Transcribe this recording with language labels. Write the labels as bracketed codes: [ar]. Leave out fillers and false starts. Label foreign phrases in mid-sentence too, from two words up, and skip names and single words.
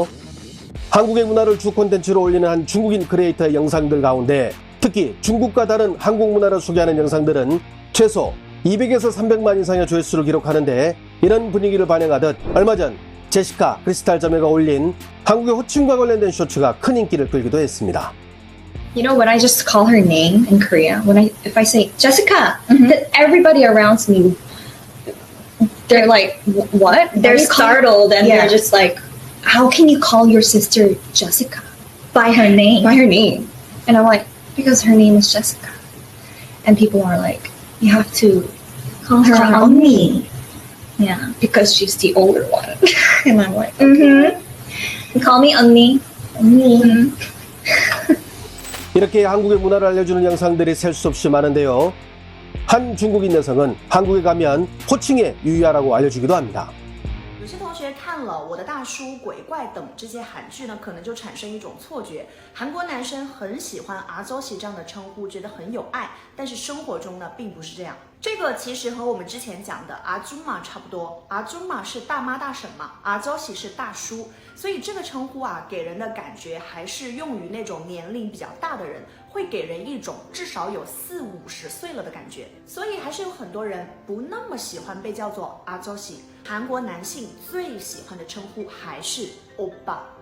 [ko] 한국의 문화를 주 콘텐츠로 올리는 한 중국인 크리에이터의 영상들 가운데 특히 중국과 다른 한국 문화를 소개하는 영상들은 최소 200에서 300만 이상의 조회수를 기록하는데 이런 분위기를 반영하듯 얼마 전 제시카 크리스탈 자매가 올린 한국의 호칭과 관련된 쇼츠가 큰 인기를 끌기도 했습니다. [en] You know, when I just call her name in Korea, if I say Jessica, that everybody around me, they're like, what? They're startled and they're just like, how can you call your sister Jessica? By her name. By her name. And I'm like, because her name is Jessica. And people are like, you have to Call her 언니. yeah, because she's the older one. And I'm like, call me 언니. 언니. [ko] 이렇게 한국의 문화를 알려주는 영상들이 셀 수 없이 많은데요. 한 중국인 여성은 한국에 가면 호칭에 유의하라고 알려주기도 합니다. [zh] 有些同学看了《我的大叔》《鬼怪》等这些韩剧呢，可能就产生一种错觉，韩国男生很喜欢阿周喜这样的称呼，觉得很有爱，但是生活中呢，并不是这样。这个其实和我们之前讲的阿祖玛差不多，阿祖玛是大妈大婶嘛，阿周喜是大叔，所以这个称呼啊，给人的感觉还是用于那种年龄比较大的人，会给人一种至少有40-50岁了的感觉，所以还是有很多人不那么喜欢被叫做阿周喜。韩国男性最喜欢的称呼还是欧巴。